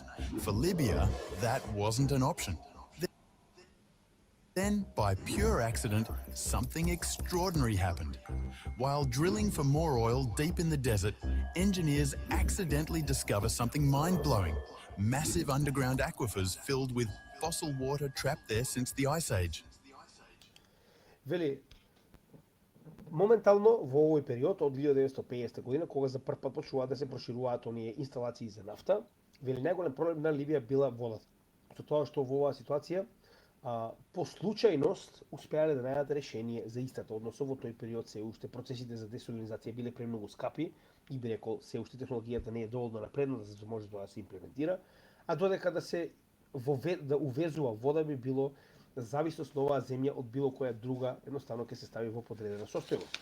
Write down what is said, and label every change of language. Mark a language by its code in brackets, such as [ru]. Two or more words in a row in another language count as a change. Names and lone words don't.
[en] For Libya, that wasn't an option. Then, by pure accident, something extraordinary happened. While drilling for more oil deep in the desert, engineers accidentally discover something mind-blowing. Massive underground aquifers filled with fossil water trapped there since the Ice Age. [mk] Вели, моментално во овој период од 1950 година, кога за прв пат почнуваат да се прошируваат оние инсталации за нафта, вели најголем проблем на Либија била водата. Со тоа што во оваа ситуација по случајност успеале да најдат решение за истата, односно во тој период се уште процесите за десалинизација биле премногу скапи и би рекол се уште технологијата не е доволно напредната за да може тоа да се имплементира, а додека да се да увезува вода би било зависност на оваа земја од било која друга, едноставно ќе се стави во подредена состојност.